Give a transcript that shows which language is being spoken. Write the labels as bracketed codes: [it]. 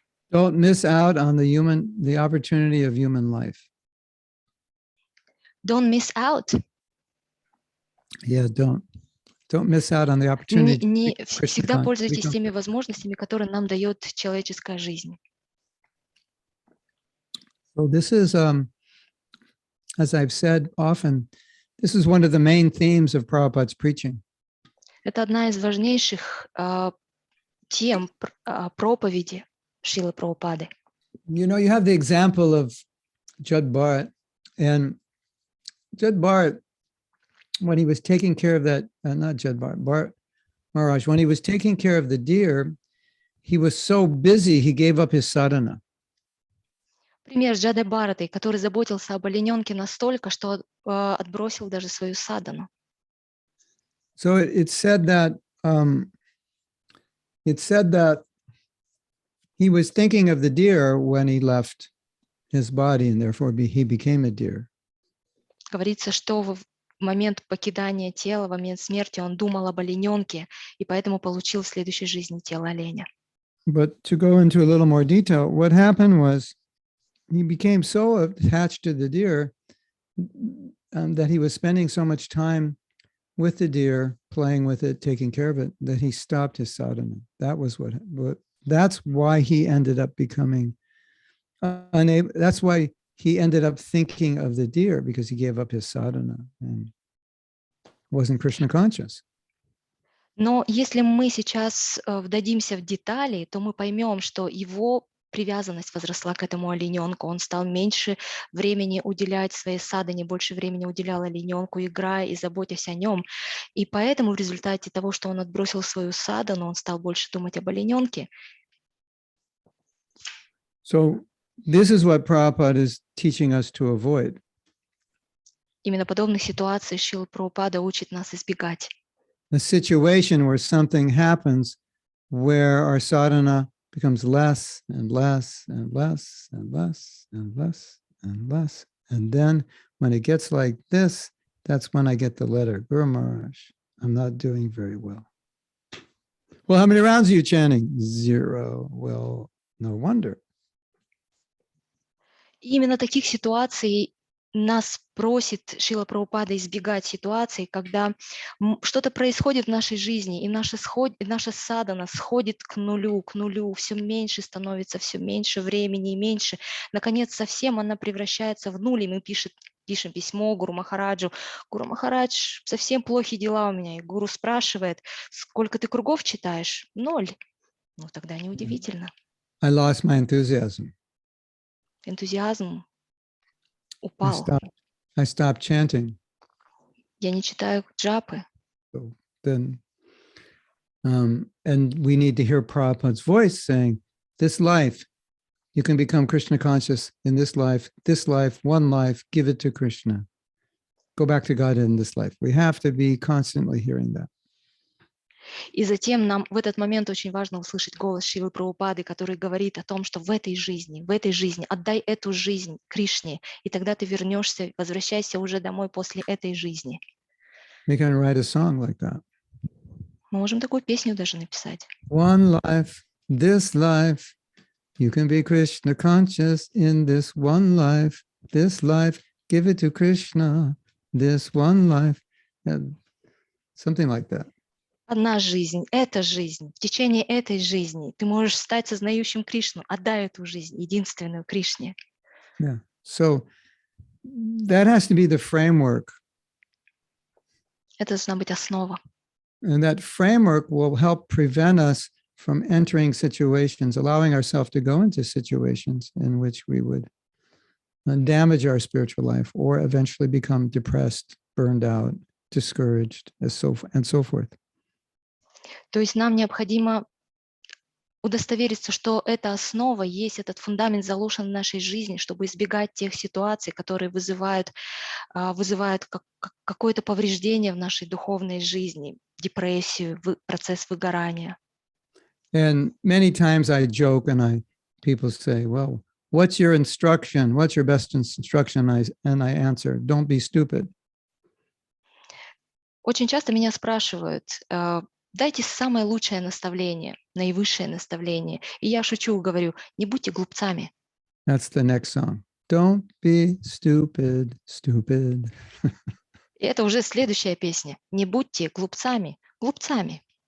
[en] Don't miss out on the opportunity of human life. Don't miss out. Yeah, don't miss out on the opportunity. [ru] Не всегда пользуйтесь теми возможностями, которые нам дает человеческая жизнь. [en] So this is, as I've said often, this is one of the main themes of Prabhupada's preaching. [ru] Это одна из важнейших тем проповеди Шрилы Прабхупады. [en] You have the example of Jud Bharat, and Jud Bharat, when he was taking care of that, not Jud Bharat, Maharaj, when he was taking care of the deer, he was so busy, he gave up his sadhana. [ru] Пример Джады Бхараты, который заботился об олененке настолько, что отбросил даже свою садану. [en] So it said that he was thinking of the deer when he left his body, and therefore he became a deer. [ru] Говорится, что в момент покидания тела, в момент смерти он думал об олененке, и поэтому получил в следующей жизни тело оленя. [en] But to go into a little more detail, what happened was he became so attached to the deer that he was spending so much time with the deer, playing with it, taking care of it, that he stopped his sadhana. That's why he ended up becoming unable. That's why he ended up thinking of the deer, because he gave up his sadhana and wasn't Krishna conscious. [ru] Но если мы сейчас вдадимся в детали, то мы поймем, что его привязанность возросла к этому олененку. Он стал меньше времени уделять своей садане, больше времени уделял олененку, играя и заботясь о нем. И поэтому в результате того, что он отбросил свою садану, он стал больше думать об олененке. [en] So this is what Prabhupada is teaching us to avoid. [ru] Именно подобных ситуаций Шрила Прабхупада учит нас избегать. [en] A situation where something happens where our sadhana becomes less and less and less and less and less and less. And then when it gets like this, that's when I get the letter, Guru Maharaj, I'm not doing very well. Well, how many rounds are you chanting? 0. Well, no wonder. [ru] И именно таких ситуаций нас просит Шрила Прабхупада избегать ситуаций, когда что-то происходит в нашей жизни, и наша садхана сходит к нулю, все меньше становится, все меньше времени и меньше. Наконец, совсем она превращается в нуль, и мы пишем письмо Гуру Махараджу. Гуру Махарадж, совсем плохие дела у меня. И Гуру спрашивает, сколько ты кругов читаешь? 0. Ну, тогда неудивительно. [en] I lost my enthusiasm. [ru] Энтузиазм [en] I [ru] упал. [en] stopped chanting. [ru] Я не читаю джапы. [en] So then, and we need to hear Prabhupada's voice saying, this life, you can become Krishna conscious in this life, one life, give it to Krishna. Go back to God in this life. We have to be constantly hearing that. [ru] И затем нам в этот момент очень важно услышать голос Шрилы Прабхупады, который говорит о том, что в этой жизни отдай эту жизнь Кришне, и тогда ты вернешься, возвращайся уже домой после этой жизни. [en] We can write a song like that. [ru] Мы можем такую песню даже написать. [en] One life, this life, you can be Krishna conscious in this one life, give it to Krishna, this one life, something like that. [ru] Одна жизнь, эта жизнь, в течение этой жизни ты можешь стать сознающим Кришну, отдай эту жизнь, единственную Кришне. [en] Yeah, so that has to be the framework. [ru] Это должна быть основа. [en] And that framework will help prevent us from entering situations, allowing ourselves to go into situations in which we would damage our spiritual life or eventually become depressed, burned out, discouraged, and so forth. [ru] То есть нам необходимо удостовериться, что эта основа есть, этот фундамент заложен в нашей жизни, чтобы избегать тех ситуаций, которые вызывают какое-то повреждение в нашей духовной жизни, депрессию, процесс выгорания. [en] And many times I joke and people say, well, what's your instruction? What's your best instruction? And I answer, don't be stupid. [ru] Очень часто меня спрашивают, дайте самое лучшее наставление, наивысшее наставление. И я шучу, говорю, не будьте глупцами. [en] That's the next song. Don't be stupid, stupid. [ru] И это уже следующая песня. Не будьте глупцами, глупцами.